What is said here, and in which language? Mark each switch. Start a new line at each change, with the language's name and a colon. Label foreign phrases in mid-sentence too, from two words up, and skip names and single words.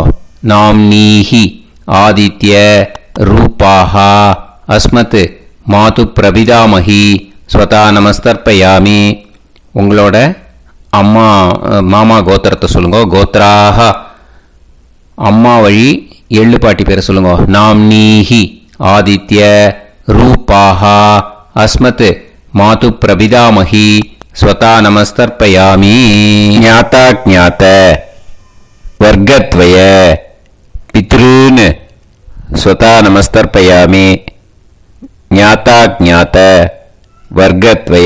Sanskrit: नाम् नीहि आदित्य रूपाहा अस्मत् मातु प्रपितामहि स्वधा नमस्तर्पयामि.
Tamil: உங்களோட அம்மா மாமா கோத்திரத்தை சொல்லுங்க. கோத்ராஹ அம்மா வழி எள்ளு பாட்டி பேரை சொல்லுங்க.
Sanskrit: नाम् नीहि आदित्य रूपाहा अस्मत् मातु प्रपितामही स्वता नमस्तर्पयामि ज्ञाताज्ञात वर्गद्वय पितॄन् स्वता नमस्तर्पयामि ज्ञाताज्ञात वर्गद्वय